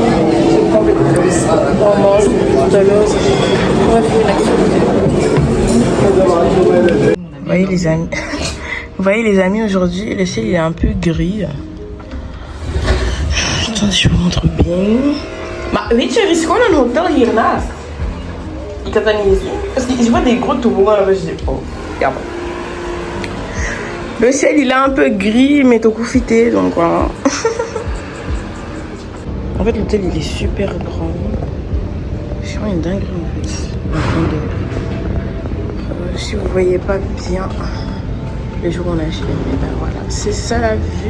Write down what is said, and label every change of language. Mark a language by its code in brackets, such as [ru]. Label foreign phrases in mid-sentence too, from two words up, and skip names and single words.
[fr] On mange tout à l'heure. On va faire une activité. Vous voyez les amis, vous voyez les amis, aujourd'hui le ciel il est un peu gris. Attendez, je vous montre bien. [nl] Maar weet je, er is gewoon een hotel hiernaast. Ik had dat niet gezien. [fr] Parce que je vois des gros toboggans là-bas, je dis oh, ja. Le ciel il est un peu gris mais tout profité donc voilà. En fait l'hôtel il est super grand. C'est vraiment une dinguerie en fait. Si vous voyez pas bien le jour où on a acheté, ben voilà, c'est ça la vue.